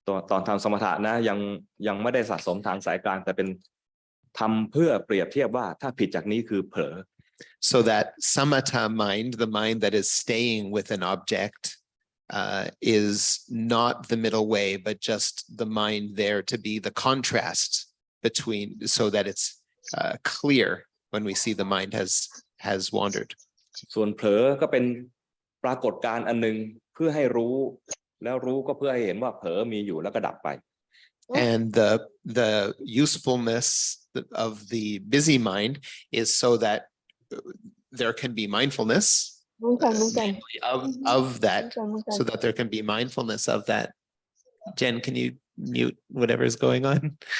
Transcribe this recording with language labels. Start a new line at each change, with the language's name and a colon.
Thai: ตอนทำสมถะนะยังไม่ได้สะสมทางสายกลางแต่เป็นทำเพื่อเปรียบเทียบว่าถ้าผิดจากนี้คือเผลอ
English: So that samatha mind, the mind that is staying with an object, is not the middle way, but just the mind there to be the contrast between, so that it's clear when we see the mind has wandered.
Thai: ส่วนเผลอก็เป็นปรากฏการณ์อันนึงเพื่อให้รู้แล้วรู้ก็เพื่อให้เห็นว่าเผลอมีอยู่แล้วก็ดับไป
English: And the usefulness of the busy mind is so that there can be mindfulness of that, so that there can be mindfulness of that. Jen, can you mute whatever is going on?